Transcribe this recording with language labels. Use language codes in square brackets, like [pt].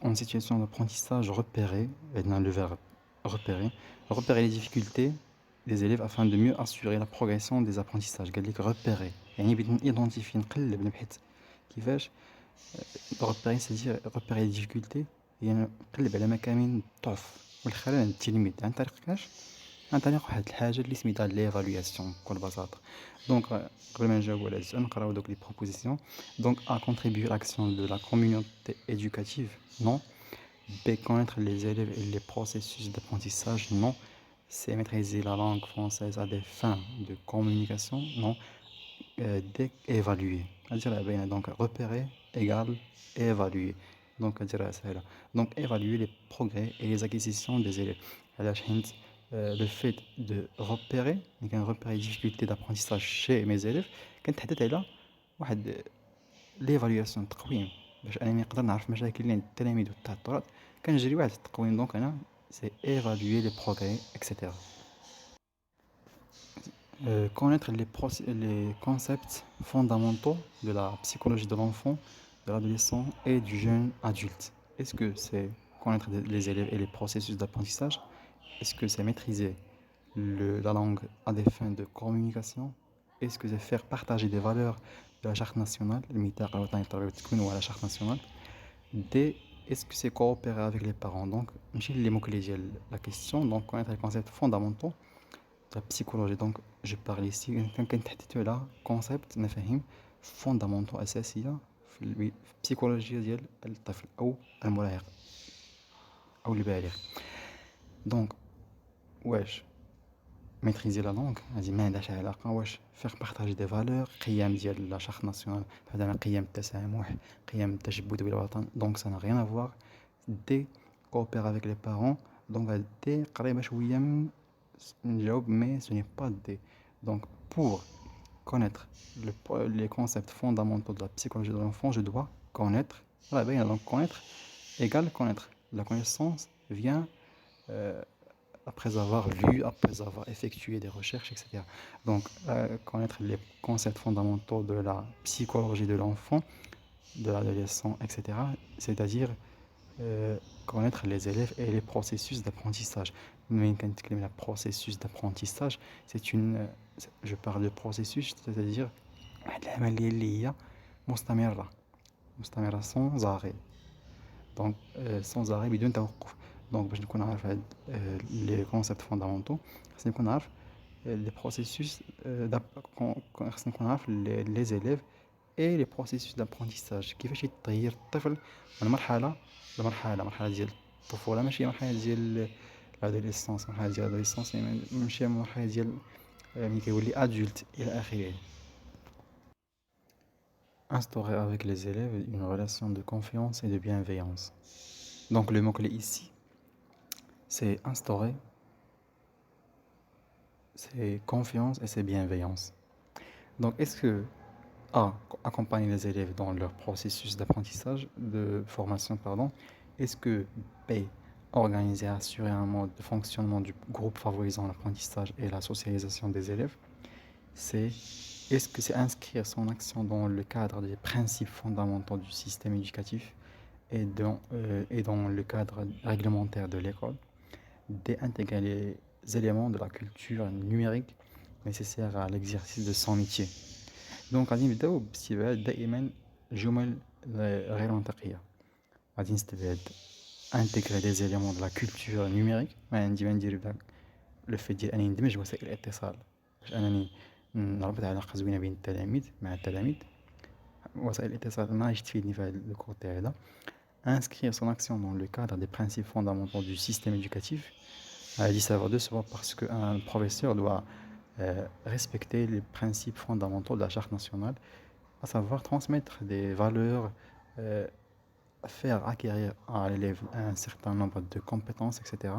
[fr] En situation d'apprentissage repérer, dans le verbe repérer les difficultés des élèves afin de mieux assurer la progression des apprentissages. [ar] قال لك repérer يعني بدنا [fr] identifier [ar] نقلب نبحث كيفاش [fr] repérer، c'est-à-dire repérer les difficultés [ar] يعني نقلب على مكامن الضعف والخلل عند التلميذ عن طريق كاش، عن طريق واحد الحاجه اللي سميتها ليفالواسيون بكل بساطه. دونك قبل ما نجاوبوا على هذا السؤال نقراو دوك لي بروبوزيسيون. دونك [fr] a contribué à l'action de la communauté éducative, non. B, connaître les élèves et les processus d'apprentissage, non. C, maîtriser la langue française à des fins de communication, non. D, évaluer. Donc repérer égale évaluer. Donc donc évaluer les progrès et les acquisitions des élèves. Le fait de repérer les difficultés d'apprentissage chez mes élèves [ar] كنتحدث على واحد ليفاليواسيون تقويم باش انني نقدر نعرف مشاكل اللي عند التلاميذ والتعثرات، كنجري واحد التقويم. [fr] دونك انا سي ايفالوير لي بروغري اكسيتيرا. Connaître les concepts fondamentaux de la psychologie de l'enfant, de l'adolescent et du jeune adulte. Est-ce que c'est connaître les élèves et les processus d'apprentissage? Est-ce que c'est maîtriser la langue à des fins de communication? Est-ce que c'est faire partager des valeurs de la charte nationale, ou la charte nationale? D, est-ce que c'est coopérer avec les parents? Donc, les mots-clés de la question, donc connaître les concepts fondamentaux de la psychologie. Donc, je parle ici de la concept [ar] مفاهيم [fr] fondamentaux [ar] أساسية في البسيكولوجيا ديال الطفل أو المراهق أو البالغ. Donc, واش [fr] maîtriser la langue [ar] هذه ما عندهاش علاقه واش [fr] faire partager des valeurs، [ar] قيم ديال لا شارت ناسيونال مثلا قيم التسامح، قيم التشبث بالوطن. [fr] donc ça n'a rien à voir. D, coopérer avec les parents. donc D [ar] قريبه شويه نجاوب [fr] mais ce n'est pas D. donc pour connaître les concepts fondamentaux de la psychologie de l'enfant, je dois connaître. Donc connaître égale connaître. La connaissance vient après avoir lu, après avoir effectué des recherches, etc. Donc, connaître les concepts fondamentaux de la psychologie de l'enfant, de l'adolescent, etc. C'est-à-dire connaître les élèves et les processus d'apprentissage. Mais quand le processus d'apprentissage, je parle de processus, c'est-à-dire [ar] العملية اللي هي مستمرة [fr] sans arrêt. Donc sans arrêt [ar] بدون توقف. Donc باش نكون عارف هاد [fr] les concepts fondamentaux [ar] خصني نكون عارف les processus خصني نكون عارف [fr] les élèves et les processus d'apprentissage [ar] كيفاش يتغير الطفل من مرحلة ديال الطفولة ماشي مرحلة ديال l'adolescence مرحلة ديال l'adolescence ماشي مرحلة ديال ملي كيولي adulte إلى آخره. [fr] Instaurer avec les élèves une relation de confiance et de bienveillance. Donc le mot-clé ici, c'est instaurer, c'est confiance et c'est bienveillance. Donc est-ce que A. Accompagner les élèves dans leur processus d'apprentissage, de formation, pardon. Est-ce que B. Organiser et assurer un mode de fonctionnement du groupe favorisant l'apprentissage et la socialisation des élèves. C. Est-ce que c'est inscrire son action dans le cadre des principes fondamentaux du système éducatif et dans le cadre réglementaire de l'école. D. Intégrer les éléments de la culture numérique nécessaires à l'exercice de son métier. [ar] Donc غادي نبداو باستبعاد دائما الجمل غير منطقيه. غادي نستبعد [fr] intégrer des éléments de la culture numérique. [ar] ما عندي ما ندير داك لو في ديال انني ندمج وسائل الاتصال باش انني نربط علاقه زوينه بين التلاميذ مع التلاميذ. وسائل الاتصال ما غاديش تفيدني في هذا الكوتي هذا. [fr] Inscrire son action dans le cadre des principes fondamentaux du système éducatif. [ar] غادي [fr] ça va de soi parce qu'un professeur doit respecter les principes fondamentaux de la charte nationale, à savoir transmettre des valeurs, faire acquérir à l'élève un certain nombre de compétences, etc.